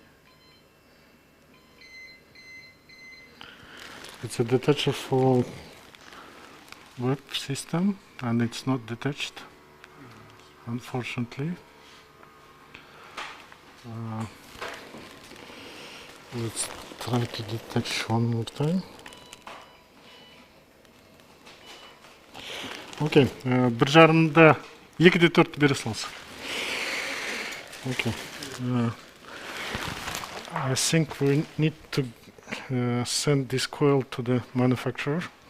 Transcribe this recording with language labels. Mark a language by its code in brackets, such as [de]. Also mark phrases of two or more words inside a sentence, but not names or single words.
[en] It's a detacher for web system and it's not detached, unfortunately. Let's try to detach one more time. [kk] Okay, бір жарымда 2-де 4 бере салыңыз. [en] Okay. I think we need to send this coil to the manufacturer.